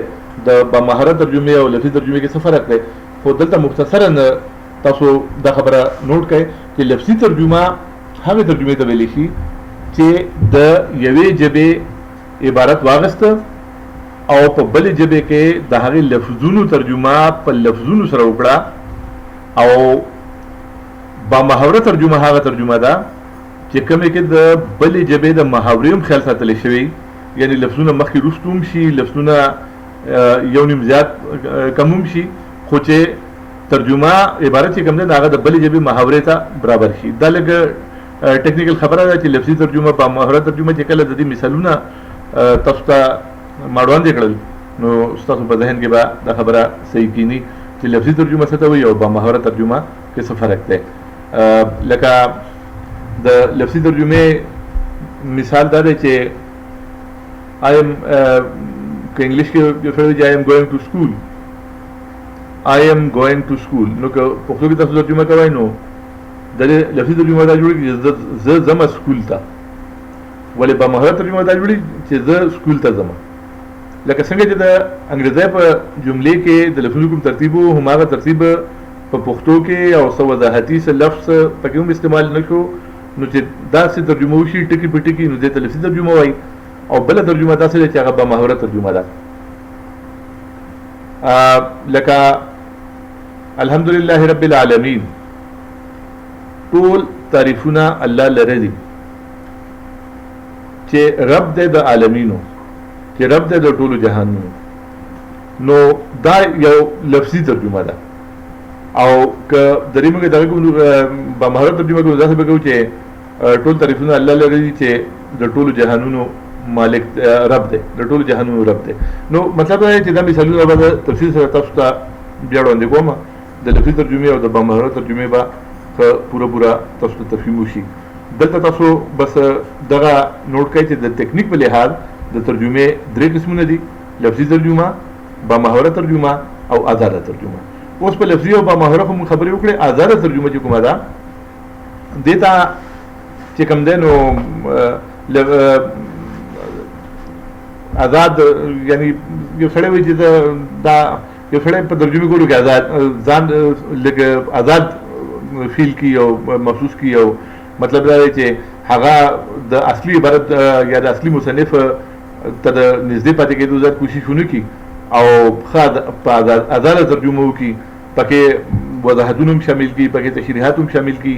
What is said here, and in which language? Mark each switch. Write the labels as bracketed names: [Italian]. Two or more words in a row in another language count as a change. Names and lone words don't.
[Pashto] د با مهاره ترجمې او لفظي ترجمې کې څه فرق دی، خو دلته مختصرا تاسو دا خبره نوٹ کړئ چې لفظي ترجمه هغې ترجمې ته ویلی شي چې د یوې ژبې عبارت واغسته او په بلې ژبې کې د هغې لفظونو ترجمه په لفظونو سره وکړه. او با محاوره ترجمه هغه ترجمه ده چې کومې کې د بلې ژبې د محاورې هم خیال ساتلی شوی، یعنی لفظونه مخکې وروسته هم شي، لفظونه یو نیم زیات کم هم شي، خو چې ترجمه عبارت چې کوم دی هغه د بلې ژبې محاورې ته برابر شي. دا لږ ټیکنیکل خبره ده چې لفظي ترجمه با محاوره ترجمه چې کله د دې مثالونه تاسو ته ما وړاندې کړل نو ستاسو په ذهن کې به دا خبره صحیح کینی چې لفظي ترجمه څه ته وایي او با محاوره ترجمه کې څه فرق دی. لکه د لفظي ترجمې مثال دا دی چې [English] I am [Pashto] که انګلیش کې یو سړی چې [English] I am going to school، I am going to school، [Pashto] نو که پښتو کې تاسو ترجمه کوئ نو د دې لفظي ترجمه دا جوړېږي چې زه ځمه سکول ته، ولې با محاوره ترجمه دا جوړېږي چې زه سکول ته ځمه. لکه څنګه چې د انګریزۍ په جملې کې د لفظونو کوم ترتیب و، هماغه ترتیب په پښتو کې او څه وضاحتي څه لفظ پکې هم استعمال نه شو، نو چې داسې ترجمه وشي ټکي په ټکي نو دې ته لفظي ترجمه وایي. او بله ترجمه داسې ده چې هغه با محاوره ترجمه ده. لکه [Arabic] الحمدلله رب العالمین، [Pashto] ټول تعریفونه الله لره دي چې رب دی د عالمینو، چې رب دی د ټولو جهانونو. نو دا یو لفظي ترجمه ده. او که د دې موږ دغه کوم با محاوره ترجمه کوو داسې به کوو چې ټول تعریفونه الله لره دي چې د ټولو جهانونو مالک رب دی، د ټولو جهانونو رب دی. نو مطلب دا دی چې دا مثالونه به د تفصیل سره تاسو ته بیا وړاندې کوم. د لفظي ترجمې او د با محاوره ترجمې به پوره تاسو ته تفهیم وشي. دلته تاسو بس دغه نوٹ کړئ چې د تکنیک په لحاظ د ترجمې درې قسمونه دي: لفظي ترجمه، با محاوره ترجمه او آزاده ترجمه. اوس په لفظي او با محاوره خو موږ خبرې وکړې. آزاده ترجمه چې کومه ده دې ته چې کوم دی نو آزاد، یعنی یو سړی وایي چې دا یو سړی په ترجمه کولو کې آزاد ځان لږ آزاد فیل کی او محسوس کی، او مطلب دا دی چې هغه د اصلي عبارت یا د اصلي مصنف ته د نږدې پاتې کېدو زیات کوشش ونه کړي او ښه په آزاده ترجمه وکړي، پکې وضاحتونه هم شامل کی، پکې تشریحات هم شامل کی.